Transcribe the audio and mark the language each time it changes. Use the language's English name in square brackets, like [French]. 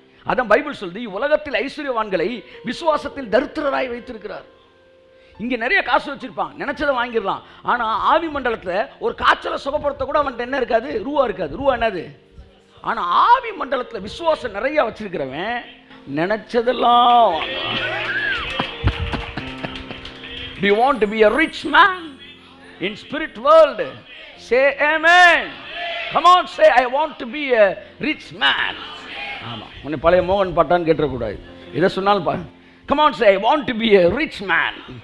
[Tamil] அதான் பைபிள் சொல்லுது, உலகத்தில் ஐஸ்வர்யவான்களை விசுவாசத்தில் தரித்திரராய் வைத்திருக்கிறார். இங்கே நிறைய காசு வச்சிருப்பான், நினைச்சதை வாங்கிடலாம். ஆனால் ஆவி மண்டலத்தில் ஒரு காய்ச்சலை சுகப்படுத்த கூட அவன்கிட்ட என்ன இருக்காது, ரூபா இருக்காது. ரூபா என்னது? ஆனால் ஆவி மண்டலத்தில் விசுவாசம் நிறைய வச்சிருக்கிறவன் நினைச்சதெல்லாம். [English] Do you want to be a rich man in spirit world? Say amen. Come on, say I want to be a rich man. [Tamil] ஆமாம், உன்னை பழைய மோகன் பாட்டான்னு கேட்டக்கூடாது, இதை சொன்னாலும் பா. [English] Come on, say I want to be a rich man.